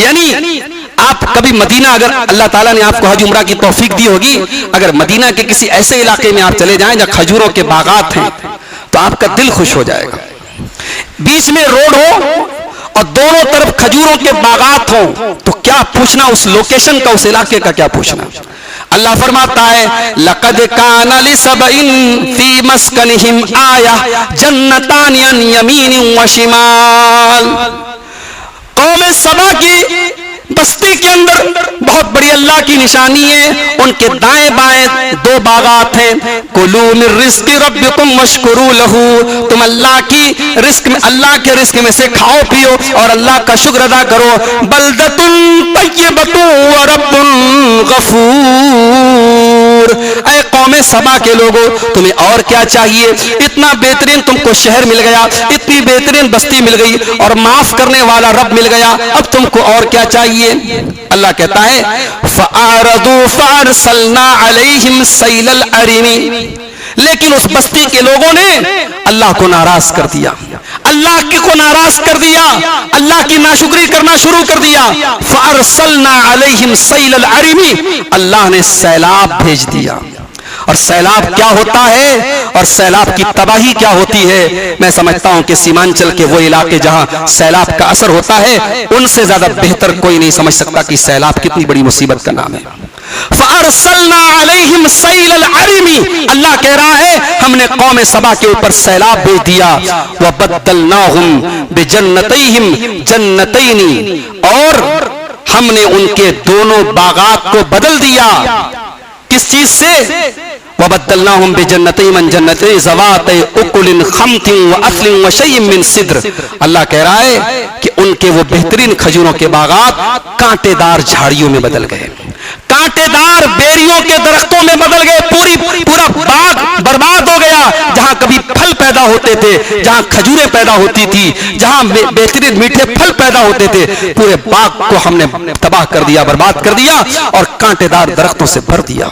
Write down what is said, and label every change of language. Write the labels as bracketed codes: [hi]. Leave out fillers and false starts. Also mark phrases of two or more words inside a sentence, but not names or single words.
[ur] یعنی آپ کبھی مدینہ، اگر اللہ تعالیٰ نے آپ کو حج عمرہ کی توفیق دی ہوگی، اگر مدینہ کے کسی ایسے علاقے میں آپ چلے جائیں جہاں کھجوروں کے باغات ہیں تو آپ کا دل خوش ہو جائے گا. بیچ میں روڈ ہو اور دونوں طرف کھجوروں کے باغات ہو تو کیا پوچھنا اس لوکیشن کا، اس علاقے کا کیا پوچھنا. اللہ فرماتا ہے, [ar] لقد كان لسبإ في مسكنهم آية جنتان عن يمين و شمال. [ur] قوم سبا کی بستی کے اندر بہت بڑی اللہ کی نشانی ہے. ان کے دائیں بائیں دو باغات ہیں. [ar] كلوا من رزق ربكم واشكروا له, [ur] تم اللہ کی رزق میں، اللہ کے رزق میں سے کھاؤ پیو اور اللہ کا شکر ادا کرو. [ar] بلدة طيبة و رب غفور. [ur] اے قوم سبا کے لوگو، تمہیں اور کیا چاہیے? اتنا بہترین تم کو شہر مل گیا، اتنی بہترین بستی مل گئی اور معاف کرنے والا رب مل گیا، اب تم کو اور کیا چاہیے? اللہ کہتا ہے, [ar] فأعرضوا فأرسلنا عليهم سيل العرم. [ur] لیکن اس بستی کے لوگوں نے اللہ کو ناراض کر دیا، اللہ کو ناراض کر دیا، اللہ کی ناشکری کرنا شروع کر دیا. [ar] فأرسلنا عليهم سيل العرم, [ur] اللہ نے سیلاب بھیج دیا. اور سیلاب کیا ہوتا ہے اور سیلاب کی تباہی کیا ہوتی ہے? میں سمجھتا ہوں کہ سیمانچل کے وہ علاقے جہاں سیلاب کا اثر ہوتا ہے، ان سے زیادہ بہتر کوئی نہیں سمجھ سکتا کہ سیلاب کتنی بڑی مصیبت کا نام ہے. [ar] فأرسلنا عليهم سيل العرم, [ur] اللہ کہہ رہا ہے ہم نے قوم سبا کے اوپر سیلاب بھیج دیا. [ar] و بدلناهم بجنتيهم جنتين, [ur] اور ہم نے ان کے دونوں باغات کو بدل دیا. کس چیز سے? [ar] وبدلناهم بجنتيهم جنتين ذواتي أكل خمط و أثل و شيء من سدر. [ur] اللہ کہہ رہا ہے کہ ان کے وہ بہترین کھجوروں کے باغات کانٹے دار جھاڑیوں میں بدل گئے، کانٹے دار بیریوں کے درختوں میں بدل گئے. پورا باغ برباد ہو گیا. جہاں کبھی پھل پیدا ہوتے تھے، جہاں کھجوریں پیدا ہوتی تھی، جہاں بہترین میٹھے پھل پیدا ہوتے تھے، پورے باغ کو ہم نے تباہ کر دیا، برباد کر دیا اور کانٹے دار درختوں سے بھر دیا.